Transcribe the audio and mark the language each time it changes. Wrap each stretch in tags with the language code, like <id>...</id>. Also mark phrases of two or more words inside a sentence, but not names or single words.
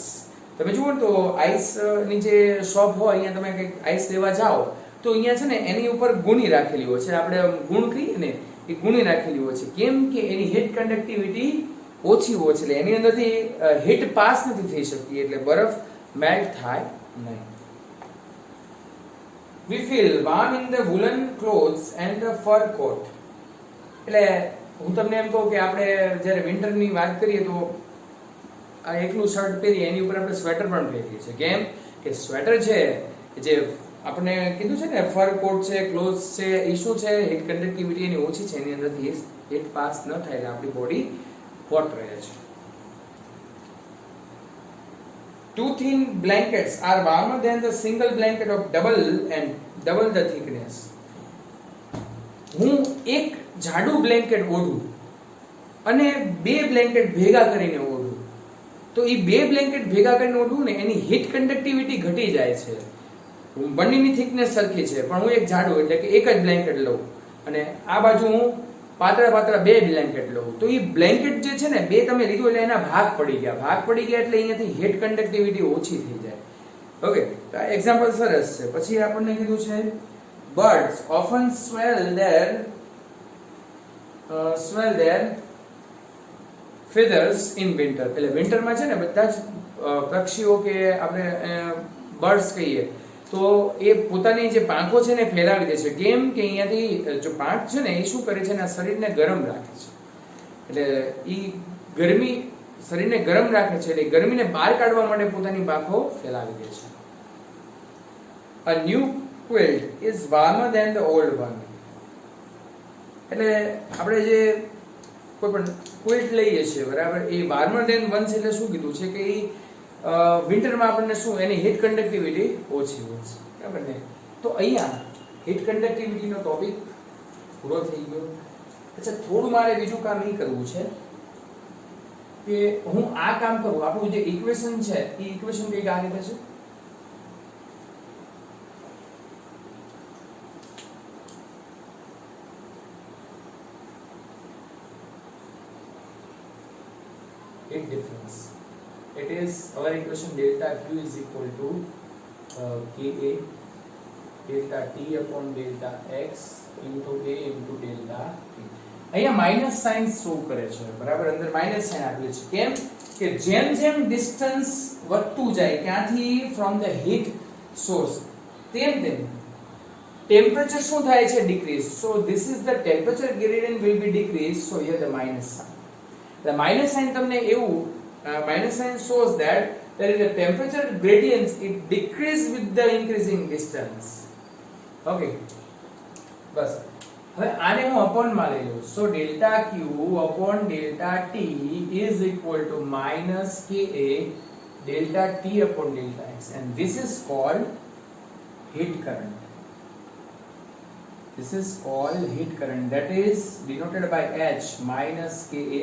<gu>તમે જુઓ તો આઈસ ની જે શોપ હોય, અહીંયા તમે કંઈક આઈસ લેવા જાઓ તો અહીંયા છે ને એની ઉપર ગુણી રાખેલી હોય છે, આપણે ગુણ કહીએ ને એ ગુણી રાખેલી હોય છે. કેમ કે એની</gu> <en>heat conductivity</en> <gu>ઓછી હોય છે, એટલે એની અંદરથી</gu> <en>heat pass</en> <gu>નથી થઈ શકતી, એટલે બરફ મેલ્ટ થાય નહીં.</gu> <en>We feel warm in the woolen clothes and the fur coat.</en> <gu>એટલે હું તમને એમ કહું કે આપણે જ્યારે વિન્ટરની વાત કરીએ તો આ એકલું શર્ટ પહેરીએ એની ઉપર આપણે સ્વેટર પણ પહેરીએ છીએ. કેમ કે સ્વેટર છે જે આપણે કીધું છે ને,</gu> <en>fur coat</en> <gu>છે, ક્લોથ્સ છે, એ શું છે?</gu> <en>heat conductivity</en> <gu>એની ઓછી છે, એની અંદરથી</gu> <en>heat pass</en> <gu>ન થાય, એટલે આપણી</gu> <en>body hot</en> <gu>રહે છે.</gu> <en>Two thin blankets are warmer than the single blanket of double the thickness.</en> <gu>હું એક જાડું બ્લેન્કેટ ઓઢું અને બે બ્લેન્કેટ ભેગા કરીને ઓઢું તો એ બે બ્લેન્કેટ ભેગા કરીને ઓઢું ને એની</gu> <en>heat conductivity</en> <gu>ઘટી જાય છે. બંનેની થિકનેસ સરખી છે, પણ હું એક જાડું એટલે કે એક જ બ્લેન્કેટ લઉં અને આ બાજુ હું પાતળા બે બ્લેન્કેટ લઉં તો એ બ્લેન્કેટ જે છે ને બે તમે લીધું એટલે એના ભાગ પડી ગયા એટલે અહીંયાથી</gu> <en>heat conductivity</en> <gu>ઓછી થઈ જાય. ઓકે, તો આ એક્ઝામ્પલ સરસ છે. પછી આપણને કીધું છે</gu> <en>birds often swell their feathers in winter.</en> <gu>એટલે વિન્ટરમાં છે ને બધા જ પક્ષીઓ કે આપણે બર્ડ્સ કહીએ તો એ પોતાની જે પાંખો છે ને ફેલાવી દે છે. કેમ કે અહીંયાથી જો પાંખ છે ને એ શું કરે છે એના શરીરને ગરમ રાખે છે. એટલે એ ગરમી શરીરને ગરમ રાખે છે એટલે ગરમીને બહાર કાઢવા માટે પોતાની પાંખો ફેલાવી દે છે.</gu> <en>A new quilt is warmer than the old one.</en> <gu>એટલે આપણે જે કોઈ પણ ક્વિલ્ટ લઈએ છીએ બરાબર, એ</gu> <en>warmer than ones</en> <gu>એટલે શું કીધું છે કે એ વિન્ટરમાં આપણને શું એની</gu> <en>heat conductivity</en> <gu>ઓછી હોય છે બરાબર ને. તો અહીંયા</gu> <en>heat conductivityનો</en> <gu>ટોપિક પૂરો થઈ ગયો. અચ્છા, થોડું મારે બીજું કામ એ કરવું છે કે હું આ કામ કરું. આપણું જે ઇક્વેશન છે એ ઇક્વેશન કંઈક આ રીતે છે.</gu> <en>Heat difference. It is our equation delta Q is equal to Ka delta T upon delta X into A into delta T.</en> <gu>અહીંયા</gu> <en>minus sign show</en> <gu>કરે છે બરાબર, અંદર</gu> <en>minus sign</en> <gu>આપેલું છે. કેમ કે જેમ જેમ ડિસ્ટન્સ વધતું જાય ક્યાંથી</gu> <en>from the heat source</en> <gu>તેમ તેમ ટેમ્પરેચર શું થાય છે? ડિક્રીઝ.</gu> <en>so this is the temperature gradient will be decrease. so here the minus sign. The minus sign</en> <gu>તમને એવું</gu> <en>minus sign shows that there is a temperature gradient, it decrease with the increasing distance.</en> <gu>Okay, બસ હવે આને હું અપોન માં લઈ લઉં.</gu> <en>So delta Q upon delta T is equal to minus Ka delta T upon delta X, and this is called heat current. This is called heat current, that is denoted by H minus Ka.</en>